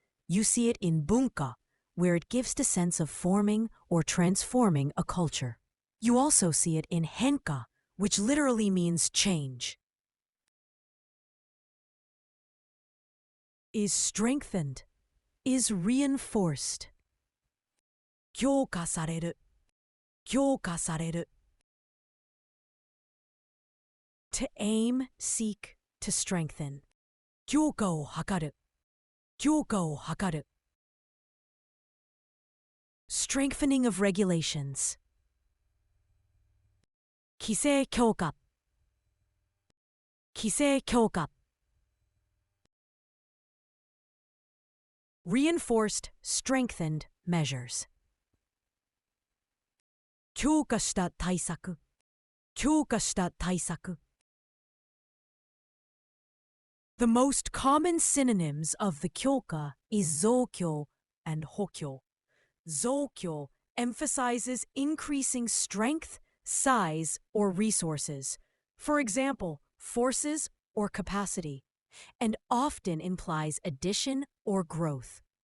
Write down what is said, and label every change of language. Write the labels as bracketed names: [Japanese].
[English] You see it in bunka, where it gives the sense of forming or transforming a culture. You also see it in henka, which literally means change. Is strengthened, is reinforced. [Japanese] 強化される、強化される。 [English] To aim, seek, to strengthen. [Japanese] 強化を図る、強化を図る。 [English] Strengthening of regulations. [Japanese] 規制強化、規制強化。 [English] Reinforced, strengthened measures. [Japanese] 強化した対策、強化した対策。 [English] The most common synonyms of the kyoka is zokyo and hokyo. Zokyo emphasizes increasing strength, size, or resources, for example, forces or capacity, and often implies addition or growth.